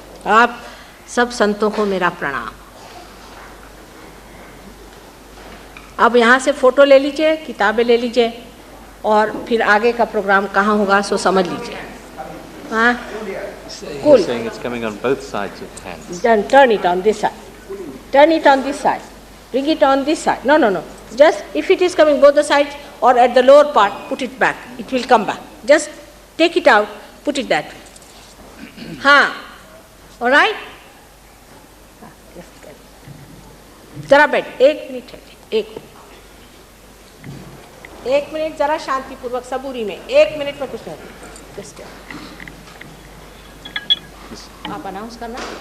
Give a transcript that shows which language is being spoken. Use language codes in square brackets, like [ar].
[hi] आप सब संतों को मेरा प्रणाम। अब यहाँ से फोटो ले लीजिए, किताबें ले लीजिए और फिर आगे का प्रोग्राम कहाँ होगा सो समझ लीजिए। [en] हाँ, cool. He's saying it's coming on both sides of the hands. Then turn it on this side. Turn it on this side. Bring it on this side. No, no, no. Just if it is coming both the sides or at the lower part, put it back. It will come back. Just take it out, put it that way. हाँ, all right? [hi] जरा बैठ, 1 minute है, 1 minute जरा शांतिपूर्वक सबूरी में, 1 minute में कुछ नहीं। Just आप अनाउंस करना।